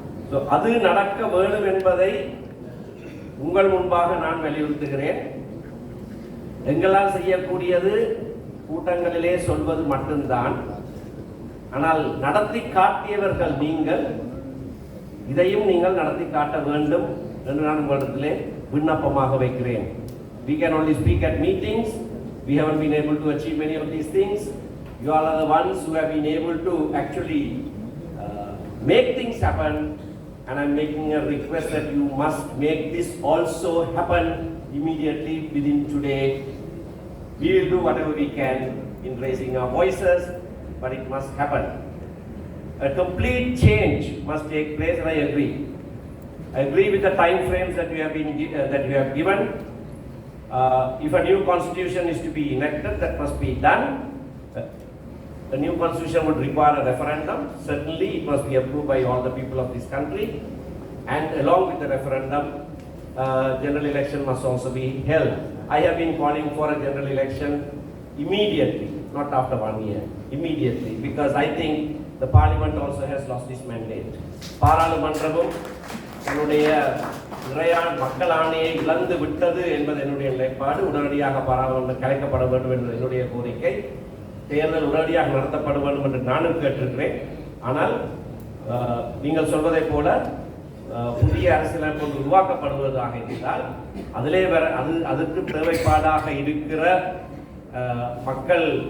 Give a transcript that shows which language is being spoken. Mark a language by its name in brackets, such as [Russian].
[Tamil] So அது நடக்க வேண்டும் என்பதை உங்கள் முன்பாக நான் வலியுறுத்துகிறேன். எங்களால் செய்யக்கூடியது கூட்டங்களிலே சொல்வது மட்டும்தான். ஆனால் நடத்தி காட்டியவர்கள் நீங்கள், இதையும் நீங்கள் நடத்தி காட்ட வேண்டும் என்று நான் உங்களிடத்திலே விண்ணப்பமாக வைக்கிறேன். [English] We can only speak at meetings. We haven't been able to achieve many of these things. You all are the ones who have been able to actually make things happen, and I'm making a request that you must make this also happen immediately within today. We will do whatever we can in raising our voices, but it must happen. A complete change must take place, and I agree. I agree with the time frames that you have given. If a new constitution is to be enacted, that must be done. The new constitution would require a referendum. Certainly, it must be approved by all the people of this country. And along with the referendum, general election must also be held. I have been calling for a general election immediately, not after 1 year, immediately, because I think the parliament also has lost its mandate. [Tamil] பாராளுமன்றமும் என்னுடைய மக்கள் ஆணையை இழந்து விட்டது என்பது என்னுடைய நிலைப்பாடு. உடனடியாக பாராளுமன்றம் கலைக்கப்பட வேண்டும் என்பது என்னுடைய கோரிக்கை. தேர்தல் உடனடியாக நடத்தப்பட வேண்டும் என்று நானும் கேட்டிருக்கிறேன். ஆனால் நீங்கள் சொல்வதை போல புதிய அரசியலமைப்பு உருவாக்கப்படுவதாக இருந்தால் அதிலே அதற்கு தேவைப்பாடாக இருக்கிற மக்கள்